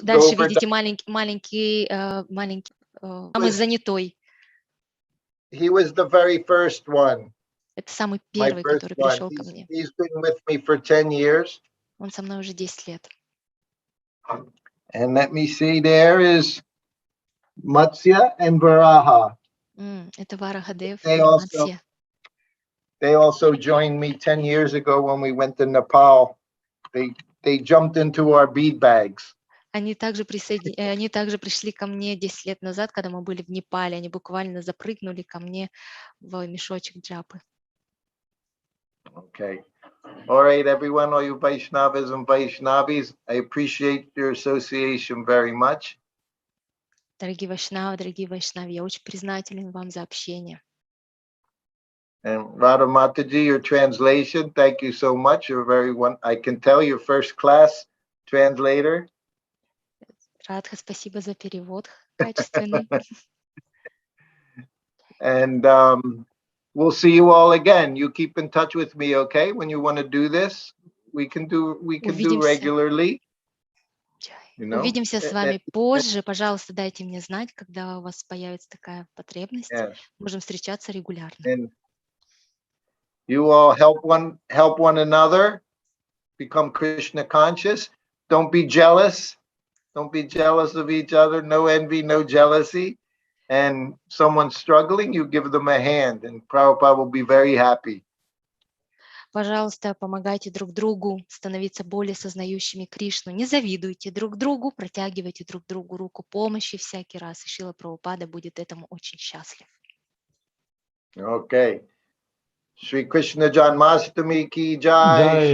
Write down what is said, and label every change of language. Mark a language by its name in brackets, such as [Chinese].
[Russian] дальше видите маленький, самый занятой. [English] He was the very first one. [Russian] Это самый первый, который пришел ко мне. [English] He's been with me for 10 years. [Russian] Он со мной уже 10 лет. [English] And let me see, there is Matsya and Varaha. [Russian] Это Варахадев и Матсья. [English] They also joined me 10 years ago when we went to Nepal. They jumped into our bead bags. [Russian] Они также пришли ко мне 10 лет назад, когда мы были в Непале. Они буквально запрыгнули ко мне в мешочек джапы. [English] Okay. All right, everyone, all you Vaishnavas and Vaishnavis, I appreciate your association very much. [Russian] Дорогие Вайшнави, я очень признателен вам за общение. [English] And Radha Mataji, your translation, thank you so much. You're I can tell you're first class translator. [Russian] Радха, спасибо за перевод качественный. [English] And we'll see you all again. You keep in touch with me, okay? When you want to do this, we can do regularly. You know? [Russian] Увидимся с вами позже. Пожалуйста, дайте мне знать, когда у вас появится такая потребность. Можем встречаться регулярно. [English] And you all help one another, become Krishna conscious. Don't be jealous. Don't be jealous of each other. No envy, no jealousy. And someone's struggling, you give them a hand, and Prabhupada will be very happy. [Russian] Пожалуйста, помогайте друг другу становиться более сознающими Кришну. Не завидуйте друг другу, протягивайте друг другу руку помощи всякий раз. И Шрила Прабхупада будет этому очень счастлив. [Hindi] Okay. Shri Krishna Janmashtami ki jai.